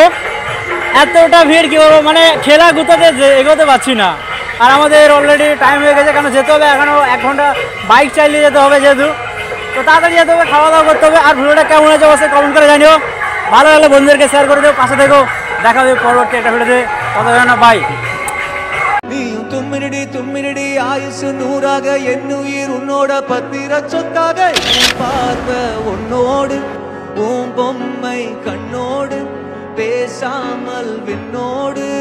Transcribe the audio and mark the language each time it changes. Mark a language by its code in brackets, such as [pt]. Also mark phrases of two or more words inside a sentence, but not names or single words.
[bn] এতটা ভিড় কি বলবো, মানে খেলা গুতাতে এগোতে পারছি না। আর আমাদের [en] already time [bn] হয়ে গেছে, কারণ যেতে হবে এখনও 1 ঘন্টা, বাইক চালিয়ে যেতে হবে যেহেতু। তো তাড়াতাড়ি যেতে হবে, খাওয়া দাওয়া করতে হবে। আর ভিডিওটা কেমন হয়েছে অবশ্যই কমেন্ট করে জানিও। ভালো লাগলে বন্ধুদেরকে শেয়ার করে দেবো, পাশে থেকো। দেখা হবে পরবর্তী একটা ভিডিওতে। ততক্ষণ বাই। [ta] தும்மிரடி ஆயுசு 100ஆக என்னுயிர் உன்னோட பத்திர சொத்தாக பார்வை உன்னோடு பூம்பொம்மை கண்ணோடு பேசாமல் விண்ணோடு